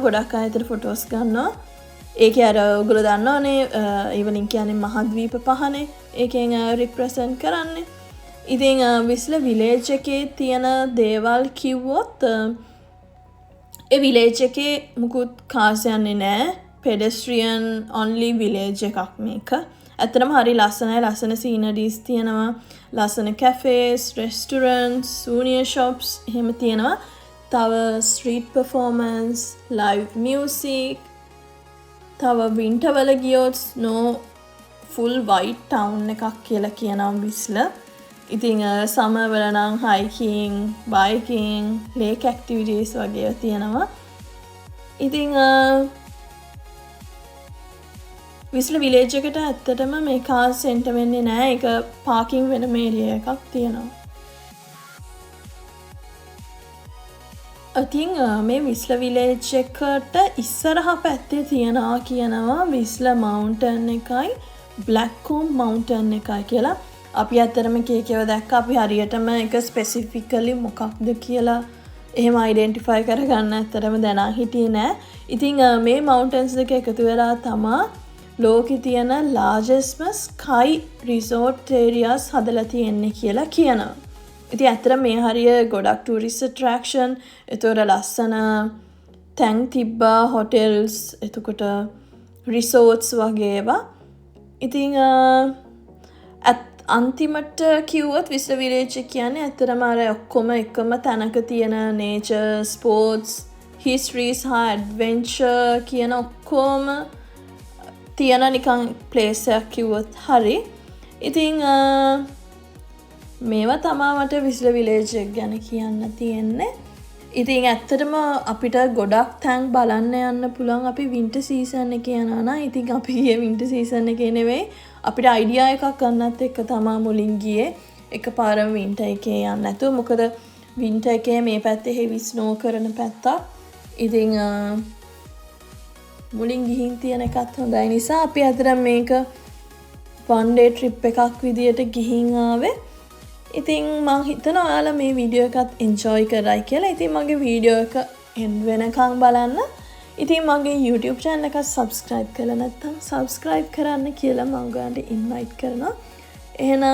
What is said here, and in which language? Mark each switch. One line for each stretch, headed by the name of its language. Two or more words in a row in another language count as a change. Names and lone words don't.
Sinhala: ගොඩක් අය ඒතර ෆොටෝස් ගන්නවා. ඒකේ අර ඔයගොල්ලෝ දන්නවනේ ඒවලින් කියන්නේ මහද්වීප පහනේ. ඒකෙන් රිප්‍රසන්ට් කරන්නේ. ඉතින් විස්ලා විලේජ් එකේ තියෙන දේවල් කිව්වොත් ඒ විලේජ් එකේ මුකුත් කාර්ස් යන්නේ නැහැ.
English: pedestrian-only village
Sinhala: එකක් මේක. ඇත්තටම හරි ලස්සනයි. ලස්සන sceneries තියෙනවා. ලස්සන
English: cafés, restaurants, souvenir shops
Sinhala: එහෙම තියෙනවා. තව
English: street performance, live music.
Sinhala: තව winter වල ගියොත්
English: snow full white town
Sinhala: එකක් කියලා කියනවා විස්ලා. ඉතින් සමර් වල නම්
English: hiking, biking, lake activities
Sinhala: වගේ තියෙනවා. ඉතින් විස්ලා විලේජ් එකට ඇත්තටම මේ
English: car center
Sinhala: වෙන්නේ නැහැ. ඒක පාකින් වෙන ඒරියා එකක් තියෙනවා. ඉතින් මේ විස්ලා විලේජ් එකට ඉස්සරහ පැත්තේ තියනවා කියනවා විස්ලා මවුන්ටන් එකයි බ්ලැක්කෝම් මවුන්ටන් එකයි කියලා. අපි ඇත්තරම කේකව දැක්ක අපි හරියටම එක ස්පෙසිෆිකලි මොකක්ද කියලා එහෙම අයිඩෙන්ටිෆයි කරගන්න ඇත්තරම දැනා හිටියේ නෑ. ඉතින් මේ මවුන්ටන්ස් දෙක එකතු වෙලා තමා ලෝකේ තියෙන
English: largest sky resort areas
Sinhala: හදලා තියෙන්නේ කියලා කියනවා. ඉතින් ඇත්තටම මේ හරිය ගොඩක්
English: tourist attraction
Sinhala: ඒතොර ලස්සන තැන් තිබ්බා hotels එතකොට resorts වගේ ඒවා. ඉතින් අන්තිමට කිව්වොත් විස්ලා විලේජ් එක කියන්නේ ඇත්තටම අර ඔක්කොම එකම තැනක තියෙන
English: nature, sports, history
Sinhala: සහ adventure කියන ඔක්කොම තියෙන නිකන් place එකක් කිව්වොත් හරි. ඉතින් මේවා තමයි මට විස්ලා විලේජ් එක ගැන කියන්න තියෙන්නේ. ඉතින් ඇත්තටම අපිට ගොඩක් තැන් බලන්න යන්න පුළුවන් අපි
English: winter season
Sinhala: එකේ යනවා නම්. ඉතින් අපි ගියේ
English: winter season
Sinhala: එකේ නෙවෙයි. අපිට අයිඩියා එකක් ගන්නත් එක්ක තමයි මුලින් ගියේ. එකපාරම winter එකේ යන්න නැතුව. මොකද winter එකේ මේ පැත්තේ
English: heavy snow
Sinhala: කරන පැත්තක්. ඉතින් මුලින් ගිහින් තියෙන එකත් හොඳයි නිසා අපි අතර මේක
English: one day trip
Sinhala: එකක් විදියට ගිහින් ආවේ. ඉතින් මම හිතනවා ඔයාලා මේ වීඩියෝ එකත් enjoy කරයි කියලා. ඉතින් මගේ වීඩියෝ එක end වෙනකන් බලන්න. ඉතින් මගේ YouTube channel එක subscribe කරලා නැත්නම් subscribe කරන්න කියලා මම ඔයාලට invite කරනවා.